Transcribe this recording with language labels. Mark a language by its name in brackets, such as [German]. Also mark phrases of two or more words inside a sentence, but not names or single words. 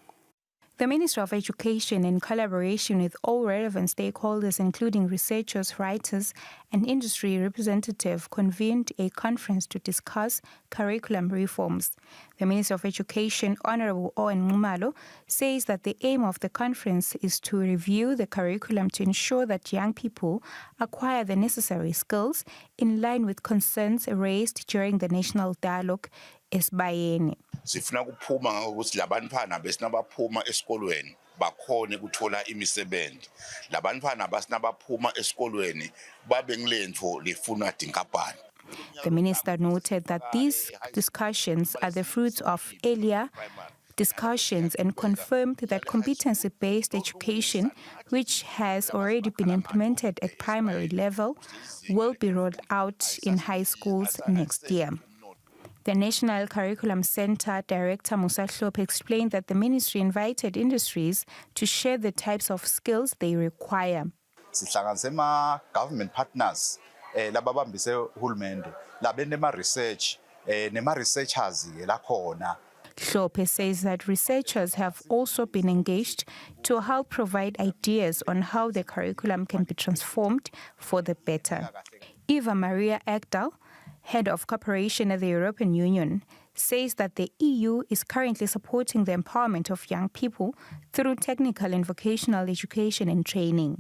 [English] The Ministry of Education, in collaboration with all relevant stakeholders, including researchers, writers, and industry representatives, convened a conference to discuss curriculum reforms. The Minister of Education, Honourable Onqumalo, says that the aim of the conference is to review the curriculum to ensure that young people acquire the necessary skills in line with concerns raised during the national dialogue esibayeni. [Swati] Sifuna ukuphuma ngokuthi labantwana besinabaphuma esikolweni bakhone ukuthola imisebenzi. Labantwana basinabaphuma esikolweni babe ngilento lefuna dinkapani. [English] The minister noted that these discussions are the fruits of earlier discussions and confirmed that competency-based education, which has already been implemented at primary level, will be rolled out in high schools next year. The National Curriculum Center Director Musa Hlophe explained that the ministry invited industries to share the types of skills they require. [Swati] Sihlanganise [English] government partners [Swati] lababambise uhulumende labenema research nema researchers la khona. [English] Hlophe says that researchers have also been engaged to help provide ideas on how the curriculum can be transformed for the better. Eva Maria Ekdal, Head of Cooperation at the European Union, says that the EU is currently supporting the empowerment of young people through technical and vocational education and training.